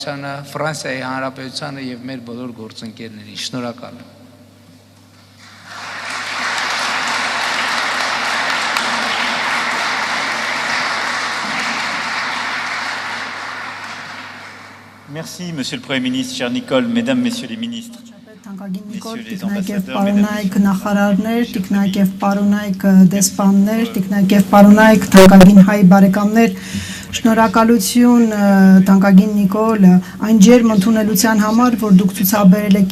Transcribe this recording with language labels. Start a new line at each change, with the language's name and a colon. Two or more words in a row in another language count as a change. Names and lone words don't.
Armenian: Ֆրանսիայի Հանրապետությանը եւ մեր բոլոր գործընկերներին շնորհակալ եմ։
French: Merci, Monsieur le Premier ministre, cher Nicole, Mesdames, Messieurs les ministres.
Armenian: Թանկագին Նիկոլ, տիկնայք եւ պարոնայք նախարարներ, տիկնայք եւ պարոնայք դեսպաններ, տիկնայք եւ պարոնայք թանկագին հայ բարեկամներ, շնորհակալություն թանկագին Նիկոլ այն ջերմ ընդունելության համար, որ դուք ցուցաբերել եք